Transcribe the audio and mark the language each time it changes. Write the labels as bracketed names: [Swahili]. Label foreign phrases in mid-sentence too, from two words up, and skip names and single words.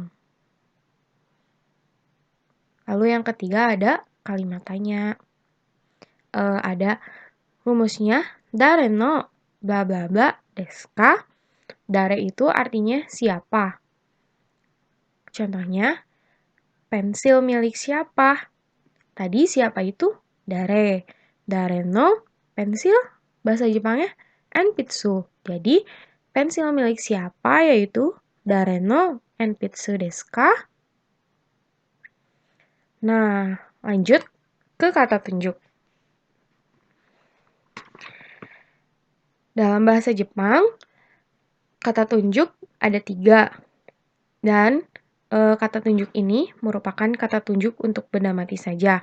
[Indonesian] Lalu yang ketiga ada kalimat tanya. Ada rumusnya, [Japanese] dare no bla bla bla desu ka? [Indonesian] Dare itu artinya siapa. Contohnya, pensil milik siapa? Tadi siapa itu? Dare. [Japanese] 誰の [Indonesian] pensil, bahasa Jepangnya enpitsu. Jadi, pensil milik siapa yaitu [Japanese] 誰の鉛筆ですか? [Indonesian] Nah, lanjut ke kata tunjuk. Dalam bahasa Jepang, kata tunjuk ada 3. Dan kata tunjuk ini merupakan kata tunjuk untuk benda mati saja.